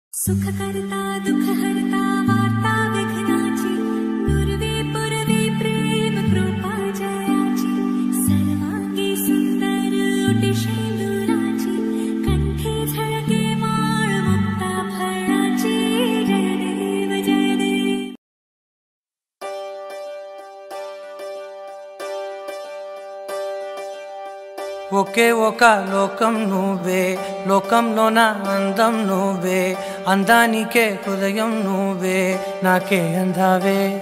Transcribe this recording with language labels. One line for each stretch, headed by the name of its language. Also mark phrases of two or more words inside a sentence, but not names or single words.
Marathi: सुखकर्ता दुःखहर्ता वार्ता विघ्नाची नुरवे पुरवे प्रेम कृपा जयाची सर्वांगी सुंदर उटिशेंदुराची कंठे झळके माळ मुक्ता फळाची जय देव जय देव।
Telugu: ఒకే ఒక లోకం నువ్వే లోకంలోన అందం నువ్వే అందానికే హృదయం నువ్వే నాకే అందావే